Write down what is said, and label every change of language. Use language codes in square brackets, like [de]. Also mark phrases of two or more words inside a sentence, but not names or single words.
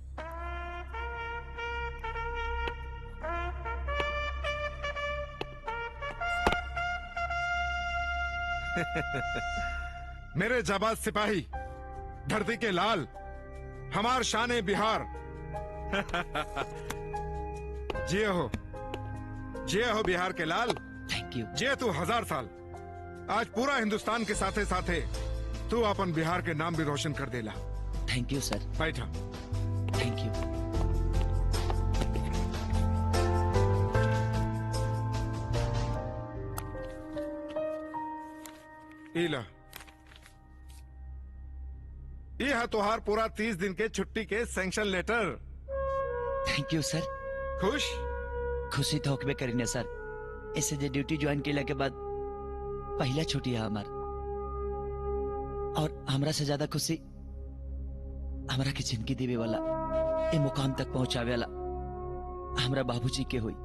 [bho] मेरे जाबाज सिपाही, धरती के लाल, हमार शान बिहार। जिये हो बिहार के लाल। [en] Thank you. [bho] जिये तू 1000 साल। आज पूरा हिंदुस्तान के साथे साथे तू अपन बिहार के नाम भी रोशन कर देला। [en] Thank you, sir. [bho] बैठा। [en] Thank you. [bho] इला ये है तुहार पूरा 30 दिन के छुट्टी के [en] sanction letter. Thank you, sir. [bho] खुश? खुशी तो होकबे करीने सर। ऐसे जे [en] duty join [bho] केला के बाद पहला छुट्टी है हमार, और हमरा से ज्यादा खुशी हमरा की जिंदगी देवे वाला, ए मुकाम तक पहुंचावे वाला हमरा बाबूजी के हुई।